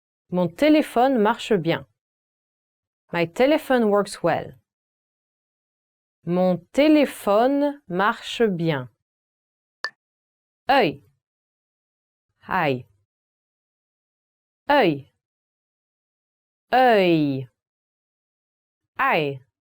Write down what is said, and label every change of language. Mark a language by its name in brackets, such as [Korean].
[French] Mon téléphone marche bien. [English] My telephone works well. [French] Mon téléphone marche bien. Œil. Eye. Œil. Œil. Eye.